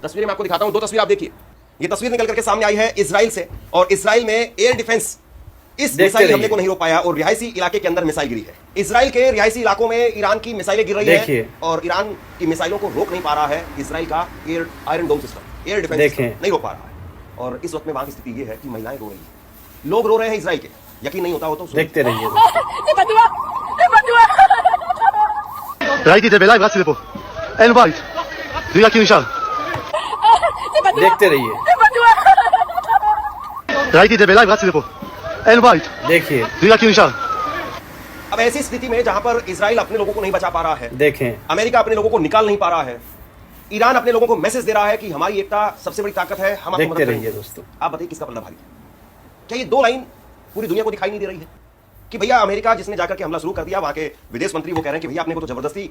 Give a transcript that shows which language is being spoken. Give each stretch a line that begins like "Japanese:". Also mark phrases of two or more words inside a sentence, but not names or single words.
Hindi: तस्वीरें मैं आपको दिखाता हूं, 2 तस्वीर आप देखिए। ये तस्वीर निकल करके सामने आई है इजराइल से, और इजराइल में
English: air defense
Hindi: इस मिसाइल हमले को नहीं रोक पाया और रिहायशी इलाके के अंदर मिसाइल गिरी है। इजराइल के रिहायशी इलाकों में ईरान की मिसाइलें गिर रही है और ईरान की मिसाइलों को रोक नहीं पा रहा है इजराइल का
English: air Iron Dome system, air defense
Hindi: नहीं रोक पा रहा है। और इस वक्त में वहां की स्थिति ये है कि महिलाएं रो रही हैं, लोग रो रहे हैं इजराइल के। यकीन नहीं होता हो तो देखते रहिए।
Hebrew: ראיתי את זה בלייב, רצתי לפה. אין בית. תראי רק נשאר.
Hindi: देखते रहिए।
Hebrew: ראיתי את זה בלייב, רצתי לפה. אין בית.
Hindi: देखिए।
Hebrew: תראי רק נשאר.
Hindi: अब ऐसी स्थिति में जहां पर इजराइल अपने लोगों को नहीं बचा पा रहा है, देखें, अमेरिका अपने लोगों को निकाल नहीं पा रहा है, ईरान अपने लोगों को मैसेज दे रहा है कि हमारी एकता सबसे बड़ी ताकत है, हम आपको मदद करेंगे। दोस्तों आप बताइए किसका पलड़ा भारी है? क्या ये 2 लाइन पूरी दुनिया को दिखाई नहीं दे रही है कि भैया अमेरिका जिसने जाकर के हमला शुरू कर दिया, वहां के विदेश मंत्री वो कह रहे हैं कि भैया अपने को तो जबरदस्ती